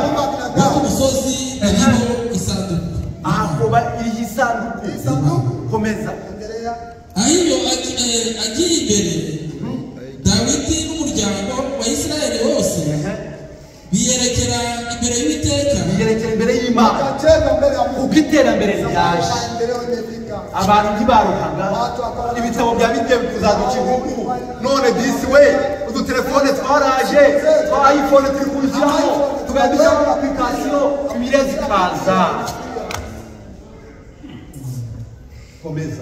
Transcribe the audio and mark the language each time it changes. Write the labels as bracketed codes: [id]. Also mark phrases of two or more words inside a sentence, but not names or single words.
[rw] no ku musozi iriho isanduku. aho iriho isanduku. Komeza. Ahiyo agiye imbere, Dawidi n'umuryango wa Isirayeli wose biyerekera imbere y'Uwiteka. biyerekera imbere y'Imana. [sw] Akacheza mbele ya Mungu. [rw] Uko iterambere ryaje, [sw] Maendeleo imefika. [rw] abantu ntibaruhaga, ibitabo bya bigiye kuzaduca inkuru. None disi we, udutelefone twaraje, twa iPhone turi kubishyiramo, tugadushyiramo application, Bibiliya zikaza. Komeza.